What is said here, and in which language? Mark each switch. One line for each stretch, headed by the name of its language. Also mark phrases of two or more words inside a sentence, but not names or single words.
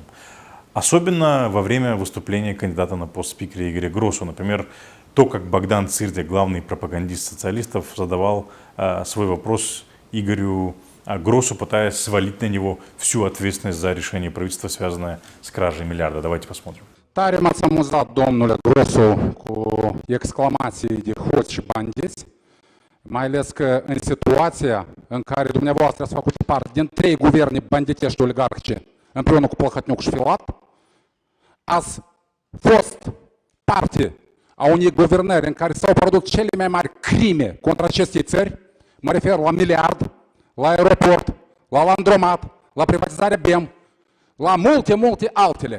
Russian: Особенно во время выступления кандидата на пост спикера Игоря Гросу. Например, то, как Богдан Цирдя, главный пропагандист социалистов, задавал свой вопрос Игорю Гросу, пытаясь свалить на него всю ответственность за решение правительства, связанное с кражей миллиарда. Давайте посмотрим.
Romanian: Tare m-ați amuzat, domnule Grosu, cu exclamații de hoți și bandiți, mai ales că în situația în care dumneavoastră ați făcut parte din 3 guverne banditești oligarhice, împreună cu Plăhătniuc și Filat, ați fost parte a unei guvernări în care s-au produs cele mai mari crime contra acestei țări, mă refer la miliard, la aeroport, la landromat, la privatizarea BEM, la multe altele.